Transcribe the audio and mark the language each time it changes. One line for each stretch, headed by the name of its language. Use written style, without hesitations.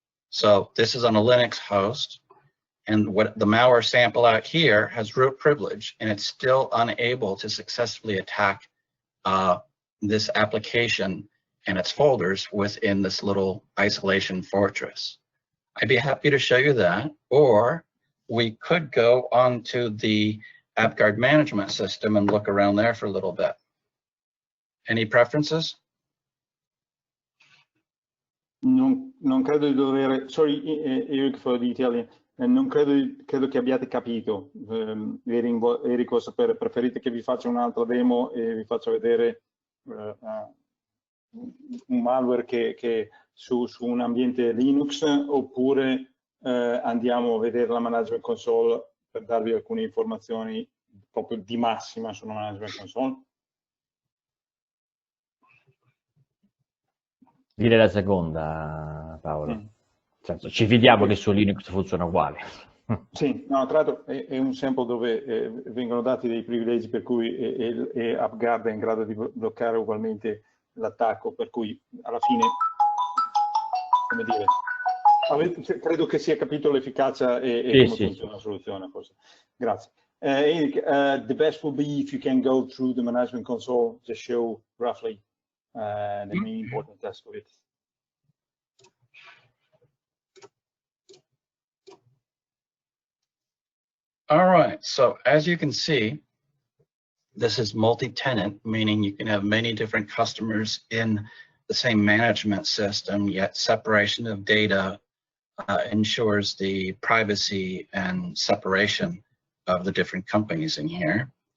English: So this is on a Linux host, and what the malware sample out here has root privilege, and it's still unable to successfully attack this application and its folders within this little isolation fortress. I'd be happy to show you that, or we could go onto the AppGuard management system and look around there for a little bit. Any preferences?
Italian: Non credo di dover,
English: sorry Eirik for the Italian,
Italian: non credo che abbiate capito. Eirik, preferite che vi faccia un'altra demo e vi faccia vedere un malware che su un ambiente Linux, oppure andiamo a vedere la management console per darvi alcune informazioni proprio di massima sulla management console. Dire la seconda, Paolo. Ci fidiamo che su Linux funziona uguale. Sì, no, tra l'altro è un sample dove vengono dati dei privilegi per cui AppGuard è in grado di bloccare ugualmente l'attacco, per cui alla fine, come dire, credo che sia capito l'efficacia e come funziona la soluzione, forse. Grazie.
English: Eirik, the best will be if you can go through the management console, just show roughly the main important task of it. All right, so as you can see, this is multi-tenant, meaning you can have many different customers in the same management system, yet separation of data ensures the privacy and separation of the different companies in here.